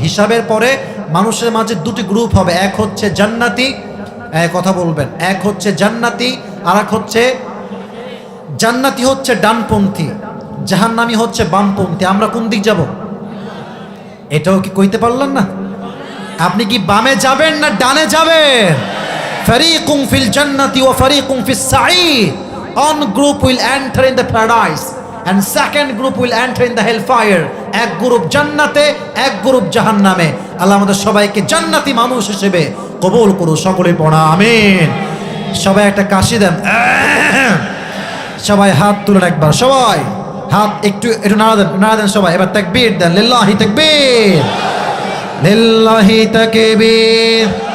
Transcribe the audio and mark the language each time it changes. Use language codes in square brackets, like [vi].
[bn] হিসাবের পরে মানুষের মাঝে দুটি গ্রুপ হবে, এক হচ্ছে জান্নাতি, কথা বলবেন, এক হচ্ছে জান্নাতি, আর এক হচ্ছে জান্নাতি হচ্ছে ডানপন্থী, জাহান্নামী হচ্ছে বামপন্থী। আমরা কোন দিক যাব? এটাও কি কইতে পারলেন না? আপনি কি বামে যাবেন না ডানে যাবেন? [ar] ফারিকুম ফিল জান্নাতি ওয়া ফারিকুম ফিস সাঈদ। [en] One group will enter in the paradise and second group will enter in the hellfire. [bn] এক গ্রুপ জান্নাতে, এক গ্রুপ জাহান্নামে। আল্লাহ আমাদের সবাইকে জান্নাতি মানুষ হিসেবে কবুল করুন। সকলে পড়া আমিন। সবাই একটা কাশি দেন, সবাই হাত তুলেন একবার, সবাই হাত একটু একটু নাড়া দেন, নাড়া দেন সবাই। এবার তাকবীর দেন, লিল্লাহি তাকবীর, লিল্লাহি তাকবীর।